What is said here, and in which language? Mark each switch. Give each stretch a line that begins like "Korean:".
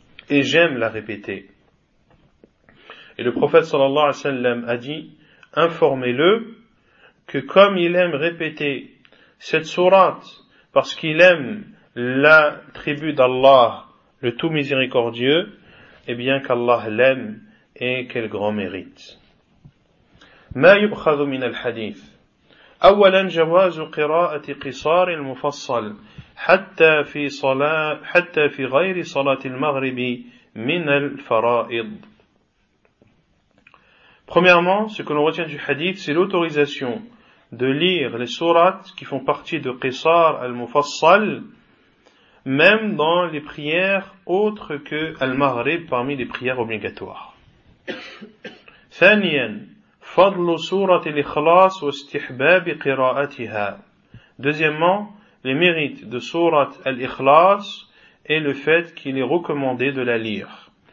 French: Et j'aime la répéter. Et le prophète sallallahu alayhi wa sallam a dit, informez-le que comme il aime répéter cette sourate, parce qu'il aime l'attribut d'Allah, le tout miséricordieux, et bien qu'Allah l'aime et quel grand mérite.
Arabic: ما يبخذ من الحديث اولا جواز قراءه قصار المفصل حتى في غير صلاه المغرب من الفرائض.
French: Premièrement, ce que l'on retient du hadith, c'est l'autorisation de lire les sourates qui font partie de qisar al-mufassal même dans les prières autres que al-maghrib parmi les prières obligatoires.
Arabic: Thaniyan, فضل سورة الإخلاص واستحباب قراءتها.
French: Deuxièmement, les mérites de Sourate al-Ikhlas et le fait qu'il est recommandé de la lire.